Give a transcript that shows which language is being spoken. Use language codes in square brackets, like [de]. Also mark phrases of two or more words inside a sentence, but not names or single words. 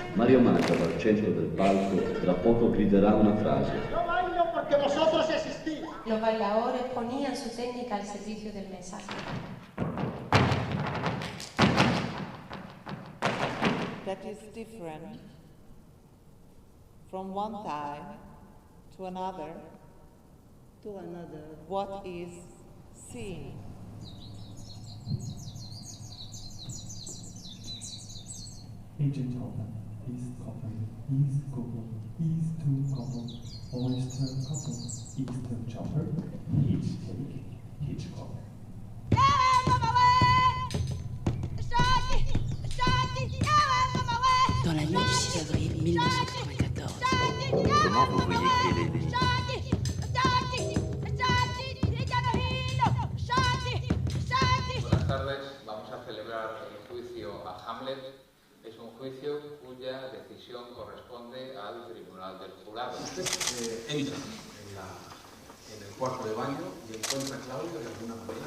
[it] Mario Maggio dal centro del palco tra poco griderà una frase. [es] Yo bailo porque vosotros existís. Los bailadores ponían su técnica al servicio del mensaje. [en] That is different from one time to another. What is seen? Agent Hopper, East Couple, East Couple, East 2 Couple, Oyster Couple, Eastern Chopper, Hitch Take, Hitchcock. [fr] Dans la nuit du 6 avril 1994. Comment vous voyez qu'il est né? [es] Buenas tardes, vamos a celebrar el juicio a Hamlet. Es un juicio cuya decisión corresponde al Tribunal del Jurado. Usted entra en el cuarto de baño y encuentra a Claudia de alguna manera.